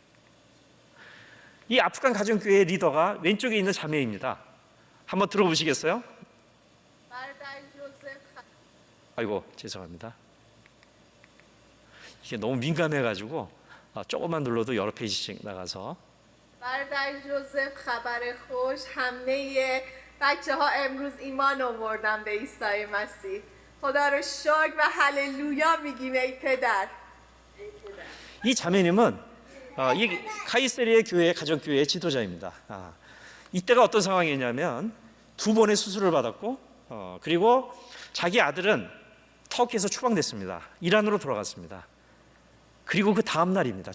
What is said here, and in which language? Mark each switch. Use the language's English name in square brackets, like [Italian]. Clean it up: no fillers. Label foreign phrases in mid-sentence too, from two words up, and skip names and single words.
[Korean] 이 아프간 가정교회의 리더가 왼쪽에 있는 자매입니다. 한번 들어보시겠어요? 아이고 죄송합니다. 이게 너무 민감해가지고 조금만 눌러도 여러 페이지씩 나가서 [Persian] برادر جوزف خبر خوش همه بچه ها امروز ایمان آوردن به عیسی مسیح خدا رو شکر و هللویا میگیم ای پدر. [Korean] 이 자매님은 이 카이세리의 교회 가정교회의 지도자입니다. 이때가 어떤 상황이냐면 2번의 수술을 받았고 그리고 자기 아들은 터키에서 추방됐습니다. 이란으로 돌아갔습니다. 그리고 그 다음 날입니다.